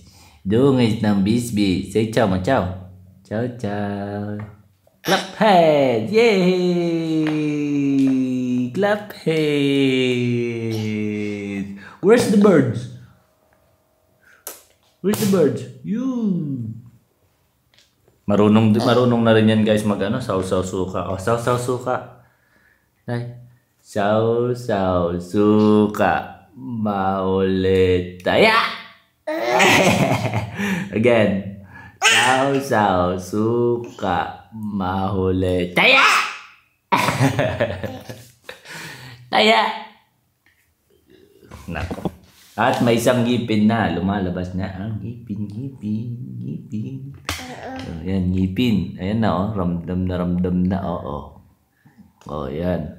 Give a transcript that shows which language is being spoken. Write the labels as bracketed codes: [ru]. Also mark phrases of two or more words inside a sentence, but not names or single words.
[tl] Dungis ng bisbis. Say ciao mo, ciao. Ciao, ciao. [en] Clap hands! Yay! Clap hands! Where's the birds? Where's the birds? You! [tl] Marunong na rin yan guys saw-saw suka. Saw-saw suka. Saw-saw suka. Maulit tayo. Again. Saw-saw suka. Mahuli tayo. Tayo. Nako. At may isang ngipin na. Lumalabas na ang ngipin. So, yan, ngipin. Ayan na, ramdam na, oo. O, yan.